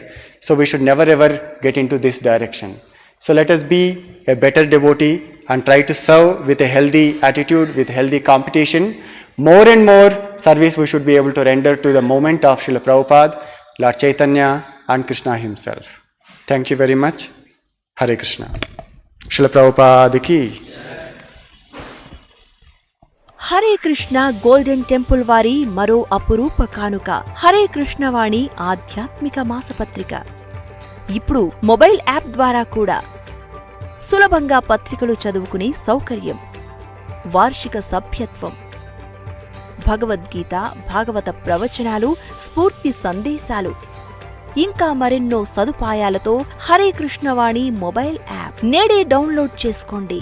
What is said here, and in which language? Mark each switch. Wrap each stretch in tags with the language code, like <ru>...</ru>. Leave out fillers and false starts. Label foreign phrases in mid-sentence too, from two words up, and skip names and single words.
<en>So we should never ever get into this direction. So let us be a better devotee and try to serve with a healthy attitude, with healthy competition. More and more service we should be able to render to the moment of Srila Prabhupada, Lord Chaitanya and Krishna himself. Thank you very much. Hare Krishna. Srila Prabhupada ki.</en> <te>హరే కృష్ణ గోల్డెన్ టెంపుల్ వారి మరో అపురూప కానుక హరే కృష్ణ వాణి ఆధ్యాత్మిక మాసపత్రిక. ఇప్పుడు</te> <en>mobile app</en> <te>ద్వారా కూడా సులభంగా పత్రికలు చదువుకునే సౌకర్యం, వార్షిక సభ్యత్వం, భగవద్గీత, భాగవత ప్రవచనాలు, స్ఫూర్తి సందేశాలు, ఇంకా మరెన్నో సదుపాయాలతో హరే కృష్ణవాణి</te> <en>mobile app</en> <te>నేడే డౌన్లోడ్ చేసుకోండి.</te>